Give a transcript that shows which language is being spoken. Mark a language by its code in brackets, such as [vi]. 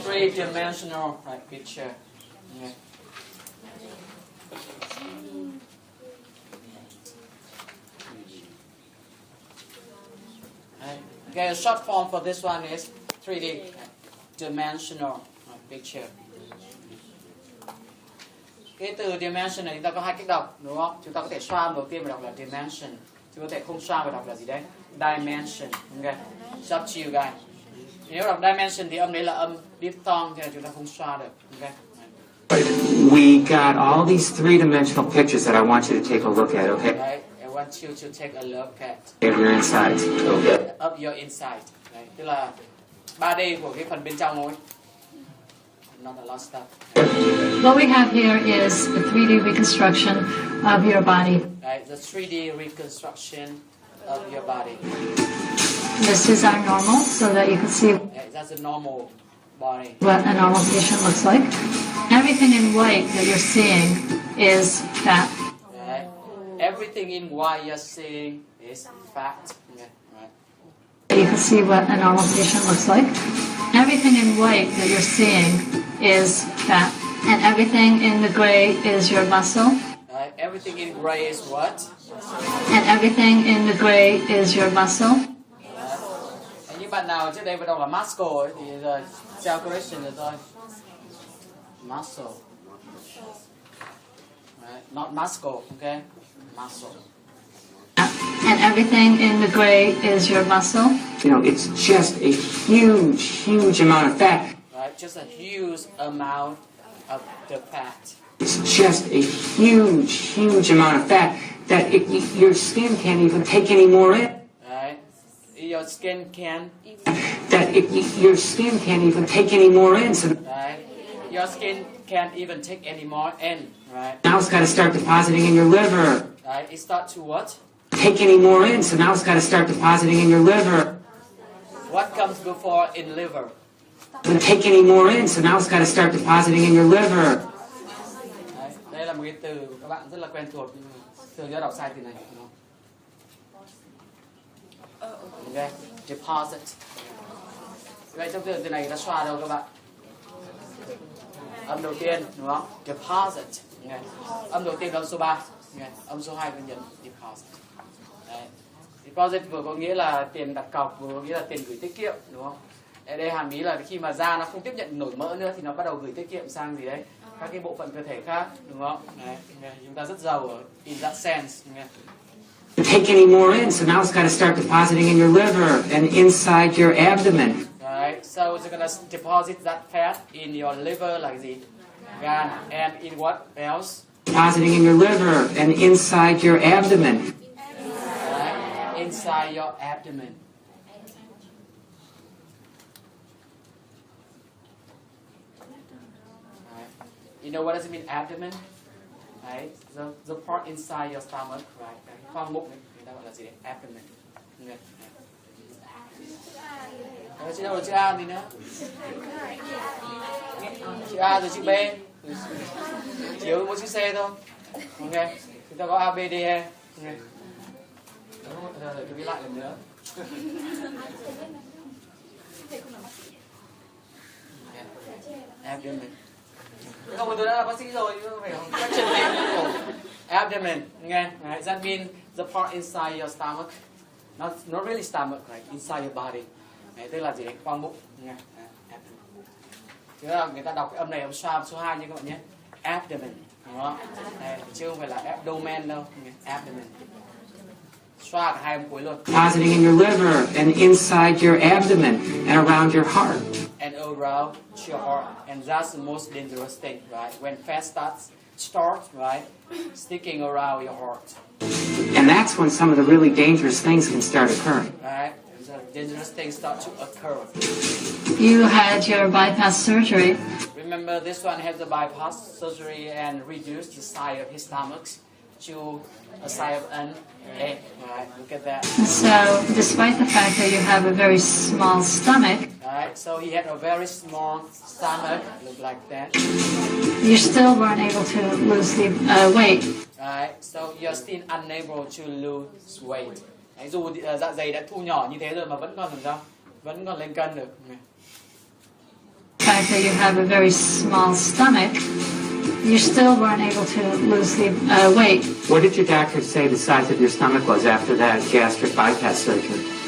[en] Three-dimensional picture. Yeah. Okay, a short form for this one is 3D dimensional picture. [vi] Cái từ dimension này chúng ta có hai cách đọc, đúng không? Chúng ta có thể xoa âm đầu tiên và đọc là dimension. Chúng ta có thể không xoa và đọc là gì đấy? Dimension. Okay. [en] It's up to you guys. [vi] Nếu đọc dimension thì âm đấy là âm diphthong, cho nên chúng ta không xoa được. [en] Okay. We got all these three-dimensional pictures that I want you to take a look at, okay? Right. I want you to take a look at Of your insides, okay? of your inside. [vi] Đấy. Tức là 3D của cái phần bên trong thôi. [en] Not a lot of stuff. What we have here is a 3D reconstruction of your body. Right. The 3D reconstruction of your body. This is our normal, so that you can see Right. That's a normal body. what a normal patient looks like. Everything in white that you're seeing is fat. Right. Everything in white you're seeing is fat. Okay. Right. You can see what a normal patient looks like. Everything in white that you're seeing is fat. And everything in the gray is your muscle. Right. Everything in gray is what? And everything in the gray is your muscle. [vi] Những bạn nào trước đây vừa đọc là muscle ấy, thì giờ [en] self correction [vi] rồi thôi. [en] Muscle. Right. Not muscle, okay? Muscle. And everything in the gray is your muscle. You know, it's just a huge, huge amount of fat. Right. Just a huge amount of the fat. It's just a huge, huge amount of fat that your skin can't even take any more in. Right. Your skin can. Your skin can't even take any more in. So Right. Your skin can't even take any more in. Right. now it's got to start depositing in your liver. Right. It starts to what? Take any more in. So now it's got to start depositing in your liver. What comes before in liver? Take any more in. So now it's got to start depositing in your liver. [vi] Đấy. Đây là một cái từ các bạn rất là quen thuộc, nhưng mà thường nhớ đọc sai từ này. Đúng không? Okay. Deposit. Vậy trong từ này ta xoa đâu các bạn? Âm đầu tiên, đúng không? Deposit. Okay. Âm đầu tiên là âm số 3. Okay. Âm số 2 có nhấn deposit. Đấy. Deposit vừa có nghĩa là tiền đặt cọc, vừa có nghĩa là tiền gửi tiết kiệm, đúng không? Ở đây hàm ý là khi mà da nó không tiếp nhận nổi mỡ nữa thì nó bắt đầu gửi tiết kiệm sang gì đấy, các cái bộ phận cơ thể khác, đúng không? Đấy. Okay. Chúng ta rất giàu ở [en] in that sense. Okay. Take any more in. So now it's got to start depositing in your liver and inside your abdomen. Right, so it's gonna deposit that fat in your liver like [vi] gì? [en] Gan, and in what else? Depositing in your liver and inside your abdomen. Right, inside your abdomen. Right. You know what does it mean, abdomen? Right, the part inside your stomach, right? [vi] Cái khoang bụng ấy, người ta gọi là gì đấy? [en] Abdomen. Okay. [vi] Chữ đâu là chữ A gì nữa? Chữ A rồi chữ B. Chỉ có mỗi chữ C thôi. Ok. Chúng ta có A, B, D, E. Ok. Rồi tôi viết lại lần nữa. [en] Abdomen. [vi] Không, tôi đã là bác sĩ rồi, chứ không phải các chân tay của abdomen. Nghe. [en] Right. That means the part inside your stomach. Not really stomach, right? Inside your body. [vi] Đấy, tức là gì đấy? Khoang bụng. Nghe. Chứ là người ta đọc cái âm này âm xoa âm số 2 như các bạn nhé. Abdomen. Đúng không? Đấy, chứ không phải là abdomen đâu. Abdomen. Xoa cả hai âm cuối luôn. [en] Depositing in your liver and inside your abdomen and around your heart. And around your heart. And that's the most dangerous thing, right? When fat starts, right? Sticking around your heart. And that's when some of the really dangerous things can start occurring. Right? So dangerous things start to occur. You had your bypass surgery. Remember, this one had the bypass surgery and reduced the size of his stomach to a size of an egg. Right? Look at that. So, despite the fact that you have a very small stomach, Right? So he had a very small stomach, look like that. you still weren't able to lose the weight. Right? So you're still unable to lose weight. [vi] Đấy, dù dạ dày đã thu nhỏ như thế rồi mà vẫn còn làm sao? Vẫn còn lên cân được. [en] The fact that you have a very small stomach, you still weren't able to lose the weight. What did your doctor say the size of your stomach was after that gastric bypass surgery?